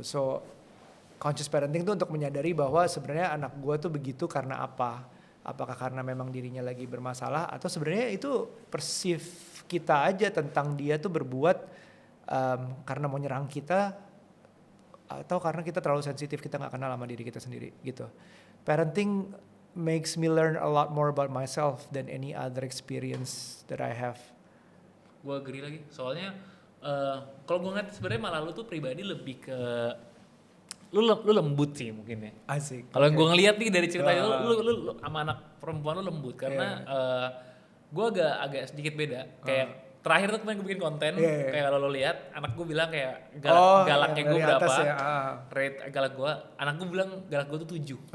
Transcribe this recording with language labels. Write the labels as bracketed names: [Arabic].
[Indonesian] So conscious parenting tuh untuk menyadari bahwa sebenarnya anak gue tuh begitu karena apa apakah karena memang dirinya lagi bermasalah atau sebenarnya itu perceive kita aja tentang dia tuh berbuat karena mau nyerang kita atau karena kita terlalu sensitif, kita nggak kenal sama diri kita sendiri gitu. [English] Parenting makes me learn a lot more about myself than any other experience that I have. [Indonesian] Gue agree lagi, soalnya kalau gue ngeliat sebenarnya malah lu tuh pribadi lebih ke lu lembut sih mungkin ya. Asik. Kalau gue ngeliat nih dari cerita lu sama anak perempuan lu lembut karena gue agak sedikit beda. Kayak terakhir tuh kemarin gue bikin konten, kayak kalau lo lihat anak gue bilang kayak galaknya gue berapa, rate galak gue, anak gue bilang galak gue tuh 7.